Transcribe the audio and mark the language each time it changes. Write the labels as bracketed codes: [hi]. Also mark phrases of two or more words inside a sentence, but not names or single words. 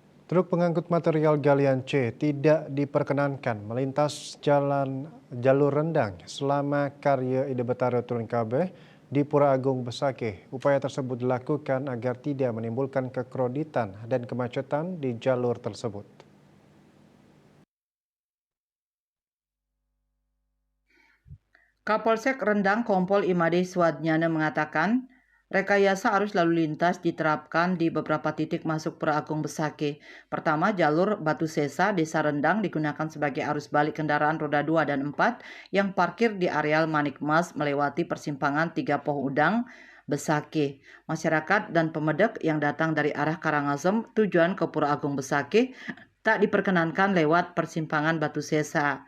[id] Truk pengangkut material galian C tidak diperkenankan melintas jalur rendang selama karya Ide Betara turun kabeh di Pura Agung Besakih. Upaya tersebut dilakukan agar tidak menimbulkan kekroditan dan kemacetan di jalur tersebut. Kapolsek Rendang Kompol Imade Swadnyana mengatakan, rekayasa arus lalu lintas diterapkan di beberapa titik masuk Pura Agung Besakih. Pertama, jalur Batu Sesa, Desa Rendang digunakan sebagai arus balik kendaraan roda 2 dan 4 yang parkir di areal Manikmas melewati persimpangan 3 Poh Udang, Besakih. Masyarakat dan pemedek yang datang dari arah Karangasem tujuan ke Pura Agung Besakih tak diperkenankan lewat persimpangan Batu Sesa.